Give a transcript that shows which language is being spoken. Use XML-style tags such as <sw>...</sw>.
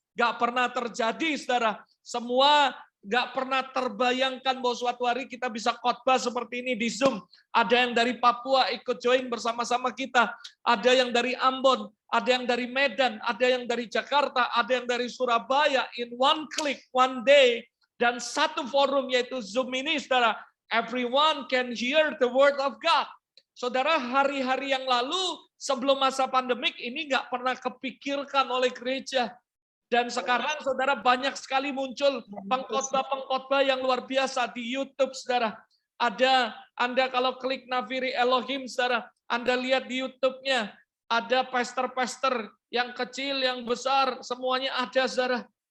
<id>Nggak pernah terjadi, saudara. Semua nggak pernah terbayangkan bahwa suatu hari kita bisa khotbah seperti ini di Zoom. Ada yang dari Papua ikut join bersama-sama kita. Ada yang dari Ambon, ada yang dari Medan, ada yang dari Jakarta, ada yang dari Surabaya.</id> <en>In one click, one day,</en> <id>dan satu forum yaitu Zoom ini, saudara.</id> <en>Everyone can hear the word of God.</en> <id>Saudara, hari-hari yang lalu sebelum masa pandemik ini nggak pernah kepikirkan oleh gereja. Dan sekarang saudara banyak sekali muncul pengkhotbah-pengkhotbah yang luar biasa di YouTube, saudara. Ada, Anda kalau klik Nafiri Elohim, saudara, Anda lihat di YouTube-nya, ada pastor-pastor yang kecil, yang besar, semuanya ada, saudara.</id>